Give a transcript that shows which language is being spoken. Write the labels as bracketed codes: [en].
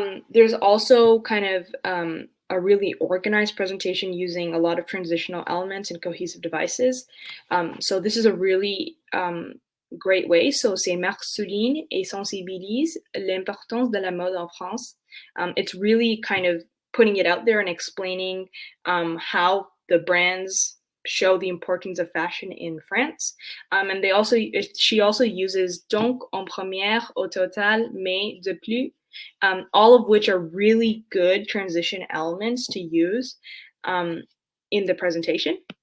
[en] There's also kind of a really organized presentation using a lot of transitional elements and cohesive devices. So this is a really great way. [fr] So ces marques soulignent et sensibilisent l'importance de la mode en France. [en] It's really kind of putting it out there and explaining how the brands show the importance of fashion in France. And she also uses [fr] donc en première, au total, mais de plus, [en] all of which are really good transition elements to use in the presentation.